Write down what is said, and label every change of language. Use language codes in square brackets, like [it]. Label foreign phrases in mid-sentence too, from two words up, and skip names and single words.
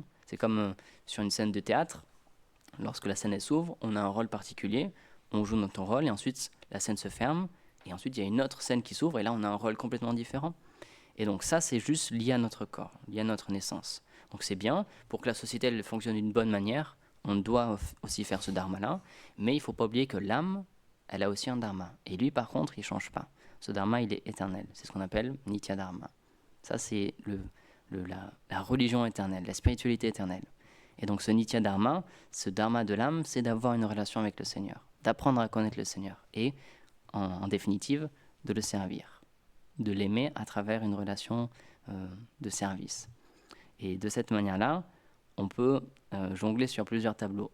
[fr] C'est comme sur une scène de théâtre, lorsque la scène s'ouvre, on a un rôle particulier, on joue notre rôle et ensuite la scène se ferme et ensuite il y a une autre scène qui s'ouvre et là on a un rôle complètement différent. Et donc ça c'est juste lié à notre corps, lié à notre naissance. Donc c'est bien, pour que la société elle fonctionne d'une bonne manière, on doit aussi faire ce dharma-là, mais il ne faut pas oublier que l'âme, elle a aussi un dharma. Et lui par contre, il ne change pas. Ce dharma, il est éternel. C'est ce qu'on appelle [sa] नित्य धर्म. [fr] Ça, c'est la religion éternelle, la spiritualité éternelle. Et donc ce [sa] नित्य धर्म, [fr] ce dharma de l'âme, c'est d'avoir une relation avec le Seigneur, d'apprendre à connaître le Seigneur et, en définitive, de le servir, de l'aimer à travers une relation de service. Et de cette manière-là, on peut jongler sur plusieurs tableaux.